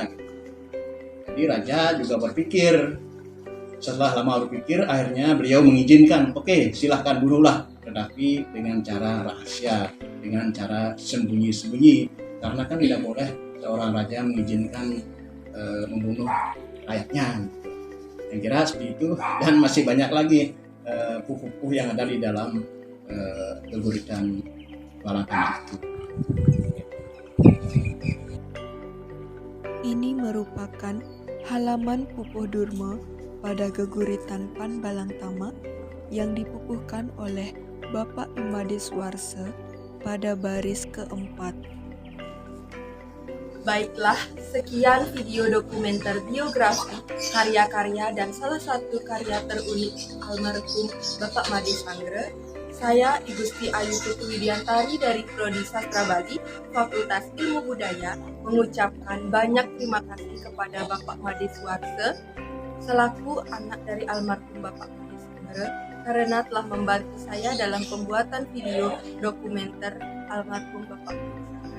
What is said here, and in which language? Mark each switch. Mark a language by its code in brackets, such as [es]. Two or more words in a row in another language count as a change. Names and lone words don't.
[id] Jadi raja juga berpikir, setelah lama berpikir akhirnya beliau mengizinkan, oke, silahkan bunuhlah, tetapi dengan cara rahasia, dengan cara sembunyi-sembunyi, karena kan tidak boleh seorang raja mengizinkan membunuh rakyatnya. Yang kira seperti itu, dan masih banyak lagi pupuh-pupuh yang ada di dalam Geguritan Balang Tama itu. Ini merupakan halaman Pupuh Durma pada Geguritan Panbalang Tama yang dipupuhkan oleh Bapak Made Suarse pada baris keempat. Baiklah, sekian video dokumenter biografi, karya-karya dan salah satu karya terunik almarhum Bapak Made Sangre. Saya Igusti Ayu Putu Widiantari dari Prodi Sastra Bali, Fakultas Ilmu Budaya, mengucapkan banyak terima kasih kepada Bapak Made Suarse selaku anak dari almarhum Bapak Made Sangre karena telah membantu saya dalam pembuatan video dokumenter almarhum Bapak Made Sangre.